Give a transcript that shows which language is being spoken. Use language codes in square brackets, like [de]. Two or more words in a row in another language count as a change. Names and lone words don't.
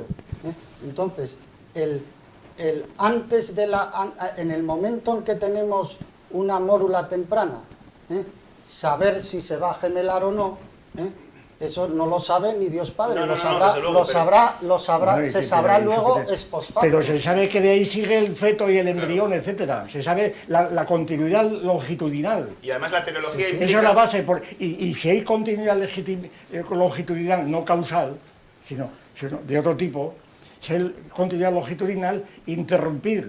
[es] Entonces, en el momento en que tenemos una mórula temprana, saber si se va a gemelar o no, eso no lo sabe ni Dios Padre, se sabrá luego [la] ex post facto. [es] Pero se sabe que de ahí sigue el feto y el embrión, etcétera. Se sabe la continuidad longitudinal. Y además la teleología implica... Esa es la base. Y si hay continuidad longitudinal, no causal, sino de otro tipo, si hay continuidad longitudinal, interrumpir.